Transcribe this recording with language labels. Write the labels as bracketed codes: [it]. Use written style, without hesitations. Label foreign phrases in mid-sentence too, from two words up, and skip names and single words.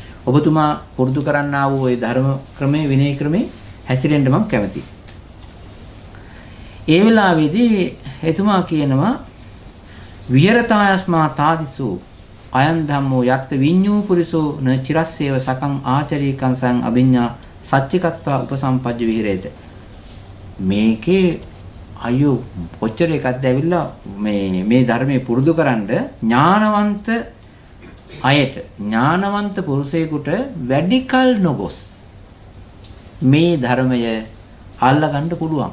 [si] ඔබතුමා පුරුදු කරන්නා වූ ඒ ධර්ම ක්‍රමේ විනය ක්‍රමේ හැසිරෙන්න මම කැමතියි. ඒ වෙලාවේදී එතුමා කියනවා [pi] විහෙරතායස්මා තාදිසු අයන් ධම්මෝ යත් විඤ්ඤූ පුරිසෝ න චිරස්සේව සකං ආචරීකං සං අභිඤ්ඤා සච්චිකත්වා උපසම්පජ්ජ විහෙරේත. [si] මේකේ අයියෝ කොච්චර එකක්ද ඇවිල්ලා මේ ධර්මයේ පුරුදු කරන්න ඥානවන්ත අයට ඥානවන්ත පුරුෂයෙකුට වැඩිකල් නොගොස් මේ ධර්මය අල්ලගන්න පුළුවන්.